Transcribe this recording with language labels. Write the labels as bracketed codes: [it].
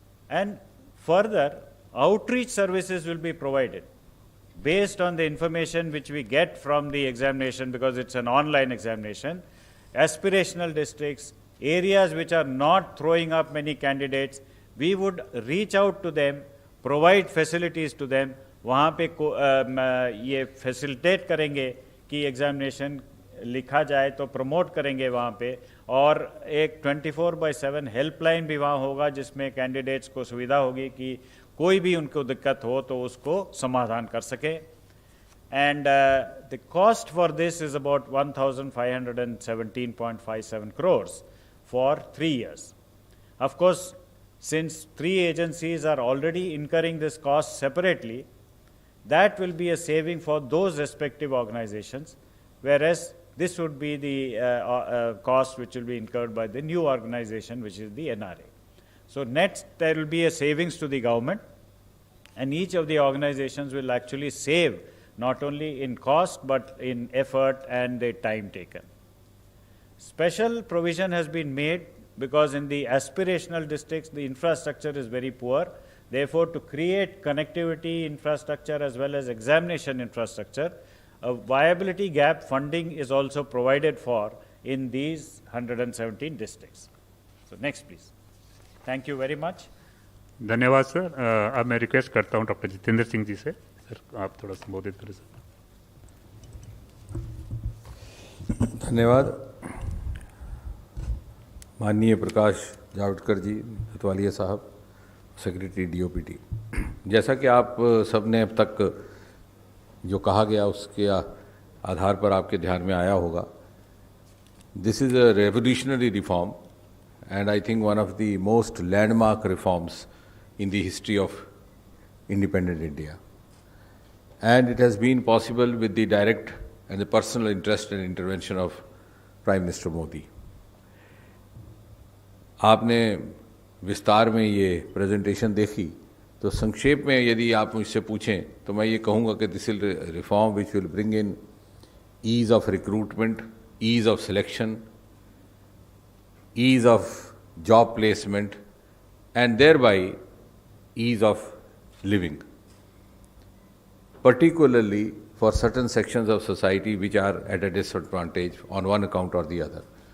[en] And further, outreach services will be provided based on the information which we get from the examination, because it's an online examination. Aspirational districts, areas which are not throwing up many candidates, we would reach out to them, provide facilities to them, [hi] वहाँ पे ये facilitate करेंगे कि examination लिखा जाए, तो promote करेंगे वहाँ पे। और एक 24/7 हेल्पलाइन भी वहाँ होगा, जिसमें कैंडिडेट्स को सुविधा होगी कि कोई भी उनको दिक्कत हो तो उसको समाधान कर सके। [en] And the cost for this is about 1,517.57 crores for 3 years. Of course, since 3 agencies are already incurring this cost separately, that will be a saving for those respective organizations, whereas this would be the cost which will be incurred by the new organization, which is the NRA. So net, there will be a savings to the government, and each of the organizations will actually save not only in cost but in effort and the time taken. Special provision has been made because in the aspirational districts the infrastructure is very poor. Therefore, to create connectivity infrastructure as well as examination infrastructure, a viability gap funding is also provided for in these 117 districts. So next please. Thank you very much. [hi] धन्यवाद sir. अब मैं request करता हूँ doctor Jitendra Singh ji से, sir आप थोड़ा संबोधित करें सर। धन्यवाद। माननीय प्रकाश जावड़ेकर जी, कोतवालिया साहब, सेक्रेटरी DOPT, जैसा कि आप सब ने अब तक जो कहा गया उसके आधार पर आपके ध्यान में आया होगा, this is a revolutionary reform and I think one of the most landmark reforms in the history of independent India. [en] And it has been possible with the direct and the personal interest and intervention of Prime Minister Modi. आपने विस्तार में ये presentation देखी, तो संक्षेप में यदि आप मुझसे पूछें तो मैं ये कहूँगा कि this is reform which will bring in ease of recruitment, ease of selection, ease of job placement, and thereby ease of living, particularly for certain sections of society which are at a disadvantage on one account or the other.